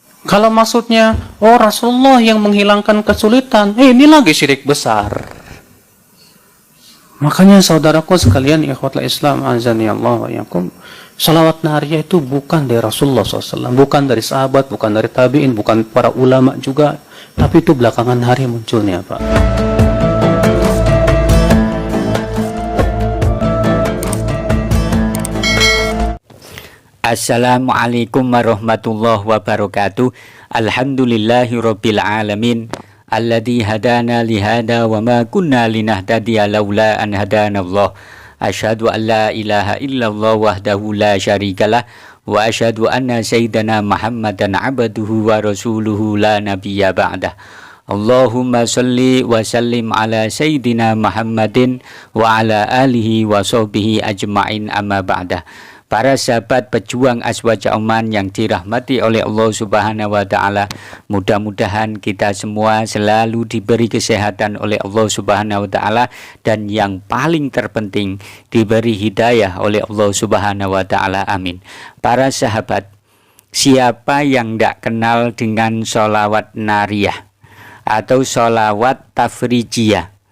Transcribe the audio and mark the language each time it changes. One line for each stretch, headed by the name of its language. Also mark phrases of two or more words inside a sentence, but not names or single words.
Indonesian: Kalau maksudnya, oh Rasulullah yang menghilangkan kesulitan, ini lagi syirik besar. Makanya saudaraku sekalian,
Arabic: إخوة الإسلام, أعزني الله وإياكم,
Indonesian: salawat nariyah itu bukan dari Rasulullah SAW, bukan dari sahabat, bukan dari tabi'in, bukan para ulama juga, tapi itu belakangan hari munculnya, Pak.
Arabic: السلام عليكم ورحمة الله وبركاته. الحمد لله رب العالمين. الذي هدانا لهذا وما كنا لنهتدي لولا أن هدانا الله. أشهد أن لا إله إلا الله وحده لا شريك له وأشهد أن سيدنا محمدا عبده ورسوله لا نبي بعده. اللهم صل وسلم على سيدنا محمد وعلى آله وصحبه أجمعين أما بعد.
Indonesian: Para sahabat pejuang Azwaja Oman yang dirahmati oleh Allah
Arabic: سبحانه وتعالى,
Indonesian: mudah-mudahan kita semua selalu diberi kesehatan oleh Allah
Arabic: سبحانه وتعالى,
Indonesian: dan yang paling terpenting diberi hidayah oleh Allah
Arabic: سبحانه وتعالى.
Indonesian: Amin. Para sahabat, siapa yang tidak kenal dengan sholawat nariyah atau sholawat tafrijiyah?